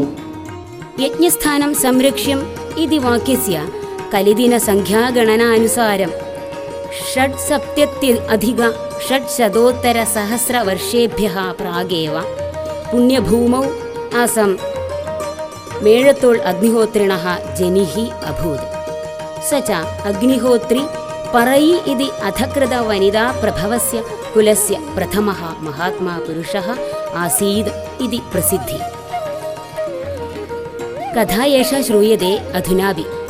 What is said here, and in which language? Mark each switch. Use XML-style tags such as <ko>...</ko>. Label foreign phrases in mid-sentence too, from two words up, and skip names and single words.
<sa>യജ്ഞസ്ഥാനം സംരക്ഷ്യം ഇതി വാക്യസ്യ കലിദിന സംഖ്യാഗണനാനുസാരം 670+600 വർഷേഭ്യः പ്രാഗേവ പുണ്യഭൂമൗ ആസം मेळतोळ अग्निहोत्रिणः जनिः अभूत्। स च अग्निहोत्री परयि इति अधकृतवनिताप्रभवस्य कुलस्य प्रथमः महात्मा पुरुषः आसीत् इति प्रसिद्धिः। कथा एषा श्रूयते अधुनापि।</sa>